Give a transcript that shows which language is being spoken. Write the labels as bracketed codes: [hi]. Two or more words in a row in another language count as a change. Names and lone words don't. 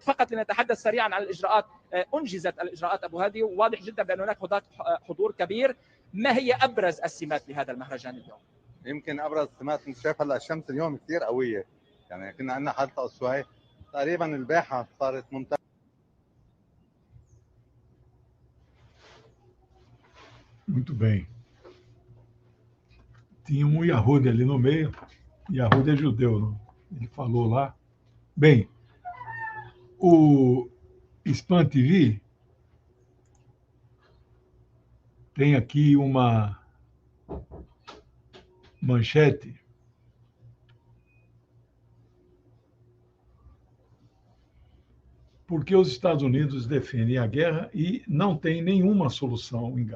[ar] فقط لنتحدث سريعا عن الإجراءات. أنجزت الإجراءات أبو هادي، وواضح جدا بأن هناك حضور كبير. ما هي أبرز السمات لهذا المهرجان اليوم؟ يمكن أبرز السمات أنت شايف هلا الشمس اليوم كثير قوية، يعني كنا عندنا حالة أسبوعية تقريبا الباحة صارت ممتازة. [pt] Muito bem. Tinha um Yahudi ali no meio. Yahudi é judeu, não? Ele falou lá. Bem, o Spam TV tem aqui uma manchete porque os Estados Unidos defendem a guerra e não tem nenhuma solução em Gaza.